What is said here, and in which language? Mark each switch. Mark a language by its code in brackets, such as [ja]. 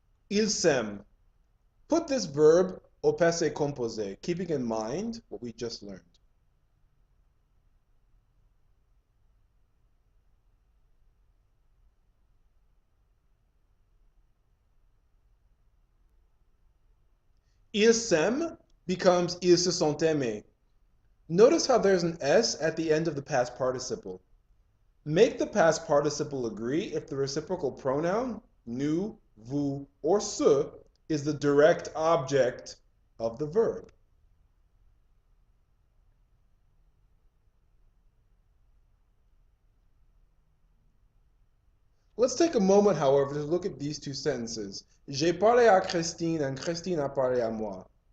[fr] Ils s'aiment. [en] Put this verb au passé composé, keeping in mind what we just learned. [fr] Ils s'aiment [en] becomes [fr] ils se sont aimés. [en] Notice how there's an S at the end of the past participle. Make the past participle agree if the reciprocal pronoun, nous, vous, or ce, is the direct object of the verb. Let's take a moment, however, to look at these two sentences. [fr] J'ai parlé à Christine [en] and [fr] Christine a parlé à moi.